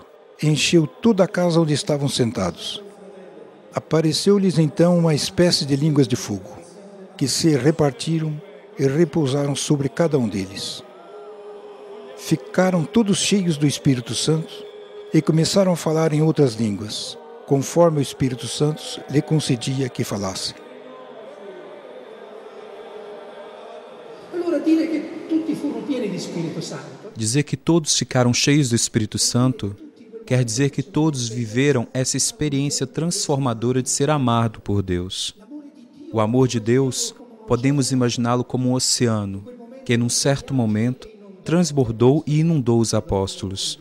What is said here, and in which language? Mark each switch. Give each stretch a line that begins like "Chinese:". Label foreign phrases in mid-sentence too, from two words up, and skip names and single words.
Portuguese: Encheu toda a casa onde estavam sentados. Apareceu-lhes então uma espécie de línguas de fogo, que se repartiram e repousaram sobre cada um deles. Ficaram todos cheios do Espírito Santo e começaram a falar em outras línguas, conforme o Espírito Santo lhe concedia que falasse.
Italian: Allora dire che tutti furono pieni di Spirito Santo
Portuguese: Dizer que todos ficaram cheios do Espírito Santo quer dizer que todos viveram essa experiência transformadora de ser amado por Deus. O amor de Deus, podemos imaginá-lo como um oceano que, num certo momento, transbordou e inundou os apóstolos.